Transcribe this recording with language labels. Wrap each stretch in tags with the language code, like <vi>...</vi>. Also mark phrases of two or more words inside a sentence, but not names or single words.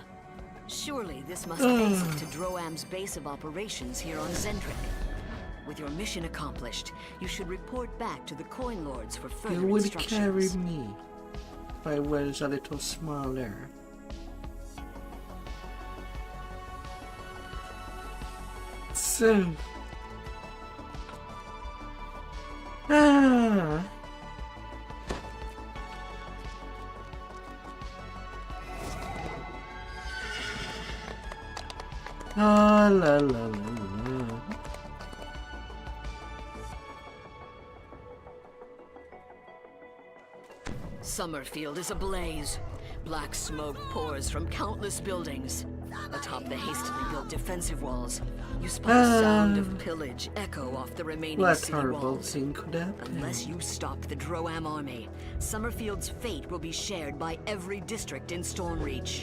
<en>Surely this must face it to Droam's base of operations here on Zendrick. With your mission accomplished, you should report back to the Coin Lords for further You would instructions. carry me if I was a little smaller. So... la la la la. Summerfield is ablaze. Black smoke pours from countless buildings. Atop the hastily built defensive walls, you spot a sound of pillage echo off the remaining What city horrible walls. thing could happen? Unless you stop the Droam army, Summerfield's fate will be shared by every district in Stormreach.</en>